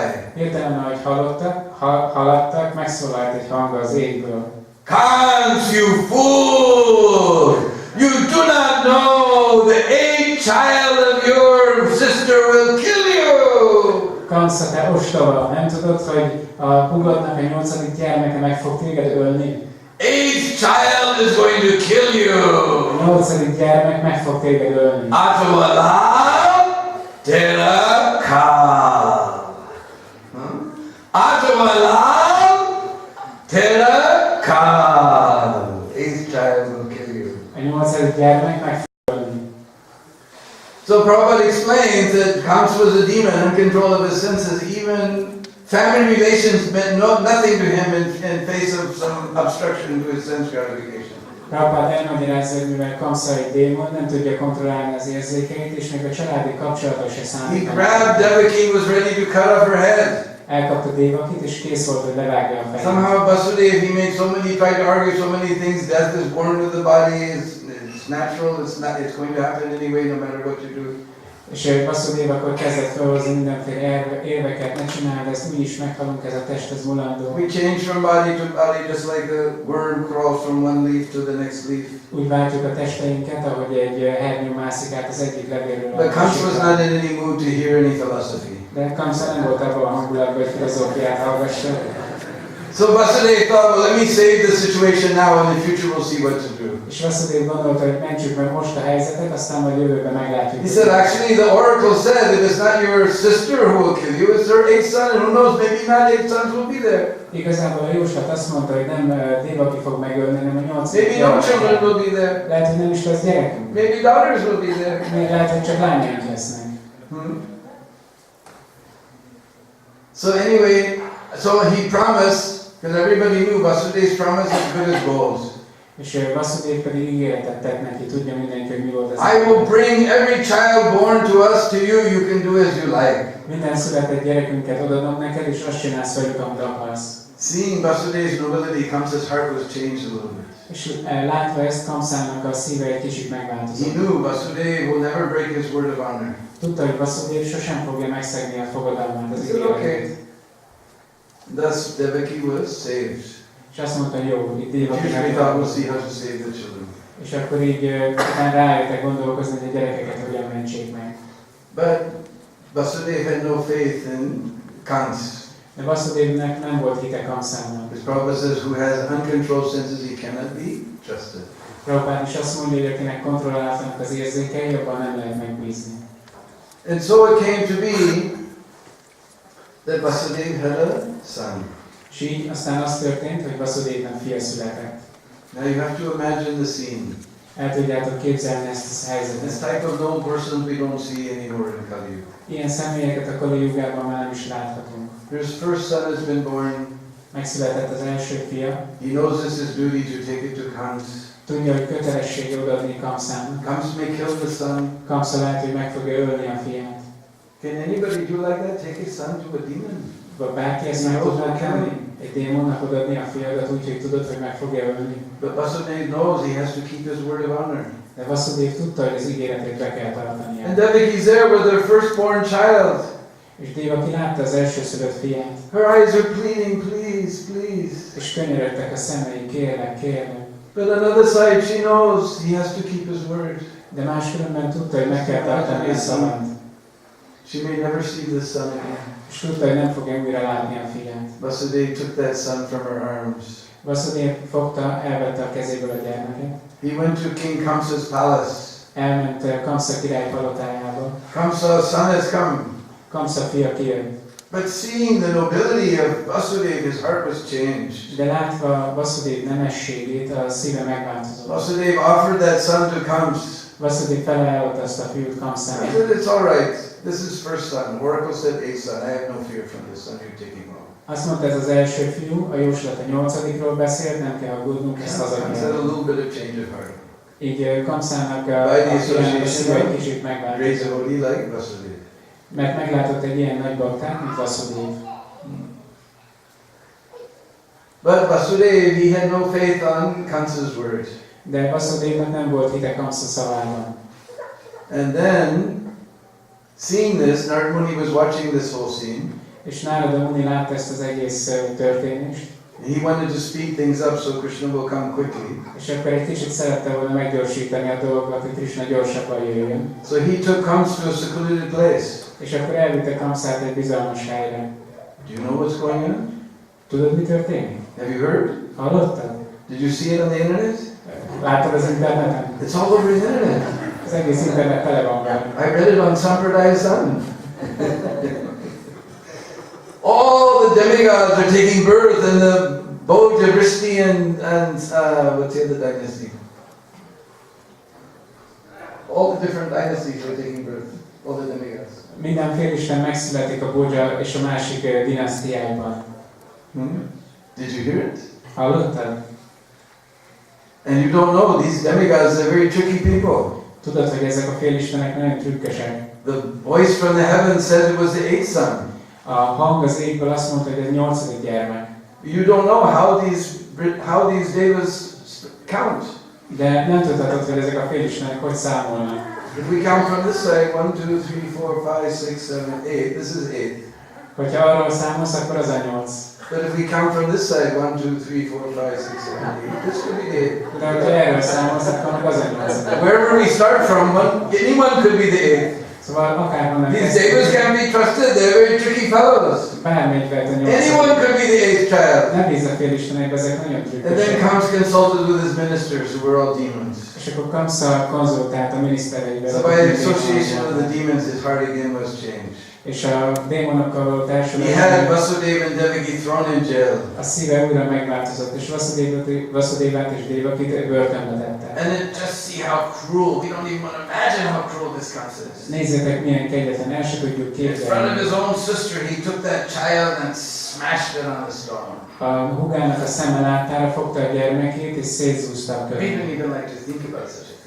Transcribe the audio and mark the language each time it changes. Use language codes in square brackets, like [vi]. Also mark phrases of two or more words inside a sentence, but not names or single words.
[hu] Hirtelen, ahogy haladtak, megszólalt egy hang az égből. [en] Can't you fool! You do not know the 8th child of your sister will kill you! [hu] Kamsa, te ostoba, nem tudod, hogy a hugodnak a 8. gyermeke meg fog téged ölni? [en] 8th child is going to kill you! [hu] A 8. gyermek meg fog téged ölni. [hi] आठवाला तेरा काल. आठवाला तेरा काल. [en] 8th child will kill you. [hu] A 8. gyermek meg fog ölni. [en] So Prabhupada explains that Kamsa was a demon in control of his senses. Even family relations meant nothing to him in face of some obstruction to his sense gratification. [hu] Prabhupád elmagyarázza, hogy mivel Kamsa egy démon, nem tudja kontrollálni az érzékeit, és még a családi kapcsolatok se [en] He [hu] számítanak. [en] grabbed Devaki, was ready to cut off her head. [hu] Elkapta Devakit, és kész volt, hogy levágja a fejét. [en] Somehow Vasudev, he made so many, tried to argue so many things. Death is born with the body. It's natural. It's going to happen anyway, no matter what you do. [hu] És Vasudeva akkor kezdett felhozni mindenféle érveket, ne csináld ezt, úgyis meghalunk, ez a test, ez mulandó. [en] We change from body to body just like a worm crawls from one leaf to the next leaf. [hu] Úgy váltjuk a testeinket, ahogy egy hernyó mászik át az egyik levélről. [en] But Kamsa was not in any mood to hear any philosophy. [hu] De Kamsa nem volt abban a hangulatban, hogy filozófiát hallgassa. [en] So Vasudeva thought, well, let me save the situation now, and in the future we'll see what to do. [hu] És Vasudeva gondolta, hogy mentsük meg most a helyzetet, aztán majd jövőben meglátjuk. [en] He said, actually, the oracle said that it's not your sister who will kill you, it's her 8th son, and who knows, maybe not 8 sons will be there. [hu] Igazából a jóslat azt mondta, hogy nem Devaki fog megölni, hanem a 8. [en] Maybe no children will be there. [hu] Lehet, hogy nem is lesz gyerekünk. [en] Maybe daughters will be there. [hu] Lehet, hogy csak lányaink lesznek. [en] So anyway, so he promised, because everybody knew Vasudeva's promise as good as gold. [hu] És Vasudeva pedig ígéretet tett neki, tudja mindenki, hogy mi volt az. [en] I will bring every child born to us to you, you can do as you like. [hu] Minden született gyerekünket odadom neked, és azt csinálsz velük, amit akarsz. [en] Seeing Vasudeva's nobility, Kamsa's heart was changed a little bit. [hu] És látva ezt, Kamsának a szíve egy kicsit megváltozott. [en] He knew Vasudeva will never break his word of honor. [hu] Tudta, hogy Vasudeva sosem fogja megszegni a fogadalmát, az ígéretét. [en] Thus Devaki was saved. [hu] És azt mondta, jó, itt [en] Usually [hu] Devakinek [en] thought we'll see how to save the children. [hu] és akkor így utána rájöttek gondolkozni, hogy a gyerekeket hogyan mentsék meg. [en] But Vasudeva had no faith in Kans. [hu] De Vasudevnek nem volt hite Kamsának. [en] His Prabhupada says, who has uncontrolled senses, he cannot be trusted. [hu] Prabhupád is azt mondja, hogy akinek kontrolláltanak az érzékei, abban nem lehet megbízni. [en] And so it came to be that Vasudeva had a son. [hu] És így aztán az történt, hogy Vasudevnek fia született. [en] Now you have to imagine the scene. [hu] El tudjátok képzelni ezt a [en] This [hu] helyzetet. [en] type of noble persons we don't see anymore in Kali Yuga. [hu] Ilyen személyeket a Kali Jugában már nem is láthatunk. [en] His first son has been born. [hu] Megszületett az első fia. [en] He knows it's his duty to take it to Kans. [hu] Tudja, hogy kötelessége odaadni Kamsának. [en] Kans may kill the son. [hu] Kamsa lehet, hogy meg fogja ölni a fiát. [en] Can anybody do like that? Take his son to a demon? [hu] Vagy bárki ezt meg tudná tenni? Egy démonnak odaadni a fiadat úgy, hogy tudod, hogy meg fogja ölni. [en] But Vasudeva knows he has to keep his word of honor. [hu] De Vasudeva tudta, hogy az ígéretét be kell tartania. [en] And Devaki's there with their firstborn child. [hu] És Devaki látta az elsőszülött fiát. [en] Her eyes are pleading, please, please. [hu] És könyörögtek a szemei, kérlek, kérlek. [en] But on the other side, she knows he has to keep his word. [hu] De máskülönben tudta, hogy meg kell tartani a szavát. [en] she may never see this son again. [hu] És tudta, hogy nem fogja újra látni a fiát. [en] Vasudeva took that son from her arms. [hu] Vasudeva fogta, elvette a kezéből a gyermeket. [en] He went to King Kamsa's palace. [hu] Elment Kamsa király palotájába. [en] Kamsa's son has come. [hu] Kamsa fia kijött. [en] But seeing the nobility of Vasudeva, his heart was changed. [hu] De látva Vasudeva nemességét, a szíve megváltozott. [en] Vasudeva offered that son to Kams. [hu] Vasudeva felajánlotta azt a fiút [en] He [hu] Kamszának. [en] said, it's all right. This is first son. Oracle said eighth son. I have no fear from this son you're taking home. [hu] Azt mondta, ez az első fiú, a jóslat a 8-ról beszélt, nem kell aggódnunk, ezt [en] Kams had a [hu] hazakérjük. [en] little bit of change of heart. [hu] Így Kamszának [en] By [hu] a [en] the [hu] fiának a szíve egy [en] association [hu] kicsit [en] Great [hu] megváltozott. [en] devotee like Vasudeva. [hu] Mert meglátott egy ilyen nagy baktát, mint Vasudeva. [en] But Vasudeva, he had no faith on Kamsa's word. [hu] De Vasudevnak nem volt hite Kamsa szavában. [en] And then, seeing this, Narad Muni was watching this whole scene. [hu] És Nárada Muni látta ezt az egész történést, [en] He wanted to speed things up so Krishna will come quickly. [hu] és akkor egy kicsit szerette volna meggyorsítani a dolgokat, hogy Krishna gyorsabban jöjjön. [en] So he took Kams to a secluded place. [hu] És akkor elvitte Kamszát egy bizalmas helyre. [en] Do you know what's going on? [hu] Tudod, mi történik? [en] Have you heard? [hu] Hallottad? [en] Did you see it on the internet? [hu] Láttad az interneten? [en] It's all over the internet. [hu] Az egész internet tele van vele. [en] I read it on Sampradaya Sun. All the demigods are taking birth in the Vraja-dhama and what's the other dynasty? All the different dynasties are taking birth. All the demigods. [hu] Minden félisten megszületik a Bódzsa és a másik dinasztiákban. [en] Did you hear it? [hu] Hallottad? [en] And you don't know, these demigods, they're very tricky people. [hu] Tudod, hogy ezek a félistenek nagyon trükkösek. [en] The voice from the heavens said it was the eighth son. [hu] A hang az égből azt mondta, hogy ez 8. gyermek. [en] You don't know how these devas count. [hu] De nem tudhatod, hogy ezek a félistenek hogy számolnak. [en] If we count from this side, 1, 2, 3, 4, 5, 6, 7, 8. This is 8. [hu] Hogyha arról számolsz, akkor az a 8. [en] But if we count from this side, 1, 2, 3, 4, 5, 6, 7, 8. This could be 8. [hu] De hogyha erről számolsz, akkor meg az a 8. [en] Wherever we start from, anyone could be the 8. [hu] Szóval akárhonnan [en] These devas can be trusted. They're very tricky fellows. [hu] bármelyik lehet a 8. [en] Anyone could be the 8th child. [hu] Nem bíz a félistenekbe, ezek nagyon [en] And then [hu] trükkösek. [en] Kams consulted with his ministers, who were all demons. [hu] És akkor Kamsa konzultált a minisztereivel. [en] So by association with the demons, his heart again was changed. [hu] És a démonokkal való [en] He had [hu] társulat [en] Vasudeva and Devaki thrown in jail. [hu] a szíve újra megváltozott, és Vasudevát és Devakit börtönbe tette. [en] And then just see how cruel. We don't even want to imagine how cruel this Kams is. [hu] Nézzétek, milyen kegyetlen, el se tudjuk [en] In front of [hu] képzelni. [en] his own sister, he took that child and smashed it on the stone. [hu] A húgának a szeme láttára fogta a gyermekét, és szétzúzta a [en] We [hu] körét. [en] didn't even like to think about such a thing.